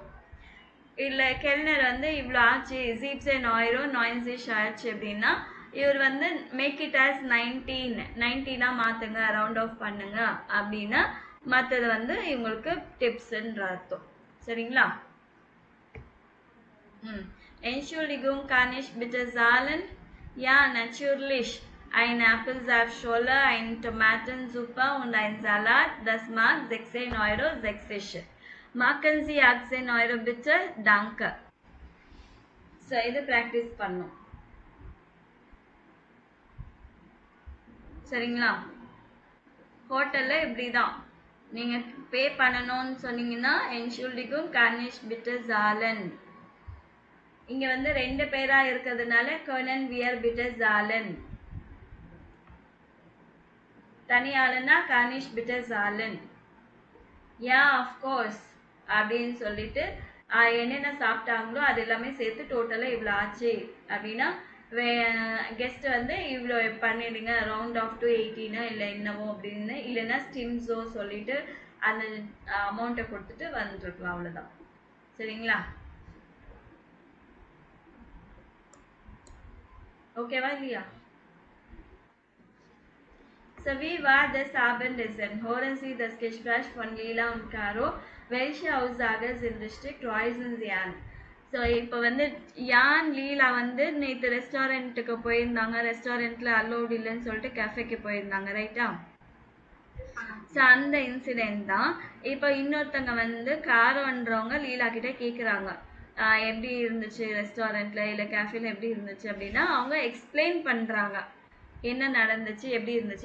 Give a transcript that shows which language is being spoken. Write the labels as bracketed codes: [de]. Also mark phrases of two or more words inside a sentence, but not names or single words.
[ta] இல்லை கெல்னர் வந்து இவ்வளோ ஆச்சு 17 € 90 ஆயிடுச்சு அப்படின்னா இவர் வந்து [en] make it as 19 [ta] மாற்றுங்க, [en] round off [ta] பண்ணுங்க அப்படின்னா மற்றது வந்து இவங்களுக்கு டிப்ஸ்ன்ற அர்த்தம். சரிங்களா? [de] Entschuldigung, kann ich bitte zahlen? Ja, natürlich. Ein Apfelsaftschorle, ein Tomatensuppe und ein Salat, das mag 16,60 €. Machen Sie 18 € bitte, danke. [ta] ஸோ இது ப்ராக்டிஸ் பண்ணும். சரிங்களா? ஹோட்டலில் இப்படி தான் நீங்கள் பே பண்ணணும்னு சொன்னீங்கன்னா [de] Entschuldigung, kann ich bitte zahlen. [ta] இங்கே வந்து 2 பேராக இருக்கிறதுனால [de] können wir bitte zahlen. [ta] தனியாளுன்னா [de] kann ich bitte zahlen. [en] Yeah, of course [ta] அப்படின்னு சொல்லிட்டு என்னென்ன சாப்பிட்டாங்களோ அது எல்லாமே சேர்த்து டோட்டலாக இவ்வளோ ஆச்சு அப்படின்னா கெஸ்ட் வந்து இவ்வளோ பண்ணிடுங்க, [en] round off to 18 [ta] இல்லை என்னவோ அப்படின்னு, இல்லைன்னா ஸ்டிம்ஸோ சொல்லிட்டு அந்த அமௌண்ட்டை கொடுத்துட்டு வந்துருக்கலாம். அவ்வளோதான். சரிங்களா? ஓகேவா இல்லையா? [de] So wie war das Abendessen? Hören Sie das Gespräch von Lila und Caro. Welche Aussage sind richtig? Kreuzen Sie an. [ta] ஸோ இப்போ வந்து யான் லீலா வந்து நேற்று ரெஸ்டாரண்ட்டுக்கு போயிருந்தாங்க. ரெஸ்டாரண்ட்டில் அலோடு இல்லைன்னு சொல்லிட்டு கேஃபேக்கு போயிருந்தாங்க. ரைட்டா? ஸோ அந்த இன்சிடெண்ட் தான். இப்போ இன்னொருத்தங்க வந்து காரோன்றவங்க லீலா கிட்டே கேட்குறாங்க எப்படி இருந்துச்சு ரெஸ்டாரண்ட்டில் இல்லை கேஃபேல எப்படி இருந்துச்சு அப்படின்னா அவங்க எக்ஸ்பிளைன் பண்ணுறாங்க என்ன நடந்துச்சு எப்படி இருந்துச்சு.